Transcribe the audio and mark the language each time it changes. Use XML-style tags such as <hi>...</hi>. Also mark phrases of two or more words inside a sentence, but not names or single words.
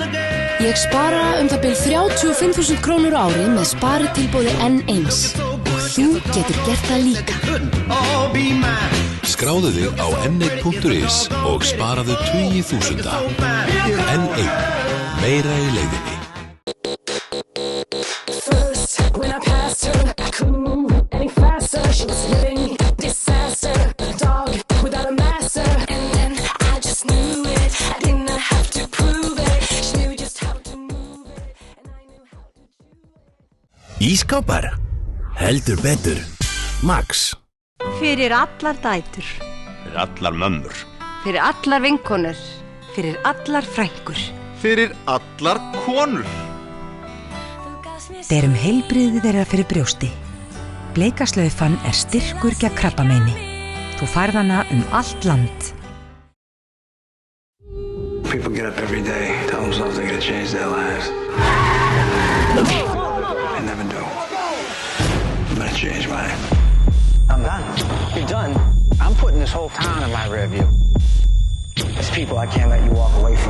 <is>Ég spara það bil 35.000 krónur á ári með sparitilboði N1 og þú getur gert það líka. Skráðu þig á n1.is og sparaðu 20.000. N1. Meira í leiðinni.</is> <en>First, when I passed her, I couldn't move any faster. She was living disaster, a dog without a master. And then I just knew it. I didn't have to prove it. She knew just how to move it, and I knew how to chew it.</en> <is>Ísskápar. Heldur betur. Max. Fyrir allar dætur. Fyrir allar mömmur. Fyrir allar vinkonur. Fyrir allar frænkur. Fyrir allar konur. Þeir heilbrigði þeirra fyrir brjósti. Bleikaslaufan styrkur gegn krabbameini. Þú færð hana allt land.</is> <en>People get up every day, tell themselves they're gonna change their lives. They never do. I'm gonna change mine. I'm done. You're done? I'm putting this whole town in my rear view. There's people I can't let you walk away from.</en>